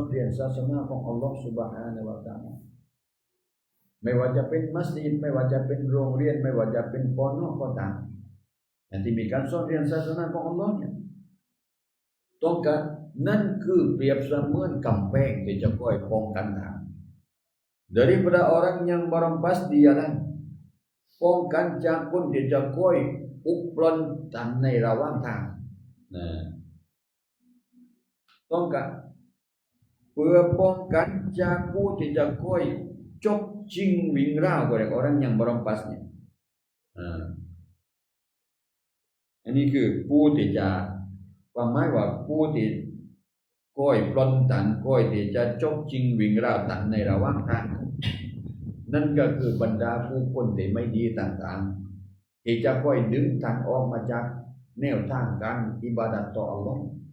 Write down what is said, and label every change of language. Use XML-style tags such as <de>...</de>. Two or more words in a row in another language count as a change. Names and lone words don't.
<th>เรียนศาสนาของอัลลอฮ์ซุบฮานะฮูวะตะอาลาไม่ว่าจะเป็นมัสยิดไม่ว่าจะเป็นโรงเรียนไม่ว่าจะเป็นปอนอก็ตามที่มีการสอนเรียนศาสนาของอัลลอฮ์เนี่ยต้องการนั่นคือเปรียบเสมือนกำแพงที่จะคอยป้องกันท่าน</th> <ms>daripada orang yang merampas di jalan</ms> <th>ป้องกันจากคนที่จะคอยอุกปล้นท่านในระหว่างทาง ต้องการเพื่อป้องกันจากผู้ที่จะคอยจกชิงวิ่งราวกับ</th> <ms>orang yang merampasnya</ms> <th>อันนี้คือผู้ที่จะความหมายว่าผู้ที่คอยปล้นท่านคอยที่จะจกชิงวิ่งราวท่านในระหว่างทางนั่นก็คือบรรดาผู้คนที่ไม่ดีต่างๆที่จะคอยดึงท่านออกมาจากแนวทางการอิบาดัตต่ออัลลอฮ์</th>